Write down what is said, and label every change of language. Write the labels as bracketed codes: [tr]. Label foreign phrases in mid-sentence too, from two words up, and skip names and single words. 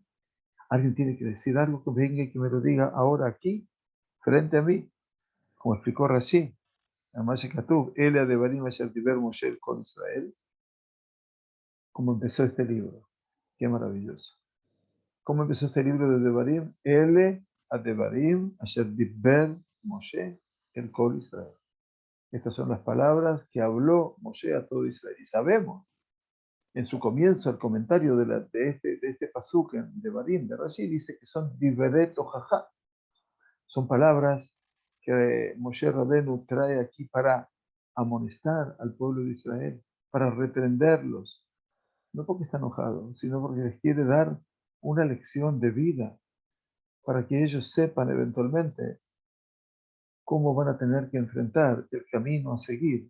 [es] Alguien tiene que decir algo que venga y que me lo diga ahora aquí, frente a mí, como explicó Rashi. Además, [he] כתוב, אלה הדברים אשר דיבר משה [es] con Israel, como empezó este libro. Qué maravilloso. ¿Cómo empezó este libro de Devarim? [he] אלה הדברים אשר דיבר משה אל כל ישראל. [es] Estas son las palabras que habló Moshe a todo Israel. Y sabemos En su comienzo, el comentario de este pasuk de Barim, de Rashi, dice que son [he] דברי תוכחה. [es] Son palabras que Moshe Rabenu trae aquí para amonestar al pueblo de Israel, para reprenderlos, no porque está enojado, sino porque les quiere dar una lección de vida, para que ellos sepan eventualmente cómo van a tener que enfrentar el camino a seguir.